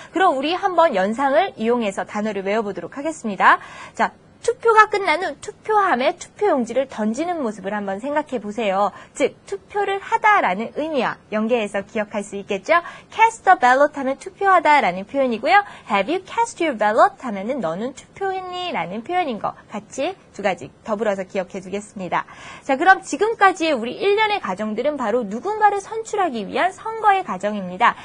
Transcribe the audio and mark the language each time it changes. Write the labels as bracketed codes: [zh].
[ko] 그럼 우리 한번 연상을 이용해서 단어를 외워보도록 하겠습니다. 자, 투표가 끝난 후 투표함에 투표용지를 던지는 모습을 한번 생각해 보세요. 즉, 투표를 하다라는 의미와 연계해서 기억할 수 있겠죠? cast a ballot 하면 투표하다라는 표현이고요. [en] have you cast your ballot [ko] 하면은 너는 투표했니? 라는 표현인 거 같이 두 가지 더불어서 기억해 두겠습니다. 자, 그럼 지금까지의 우리 일련의 과정들은 바로 누군가를 선출하기 위한 선거의 과정입니다.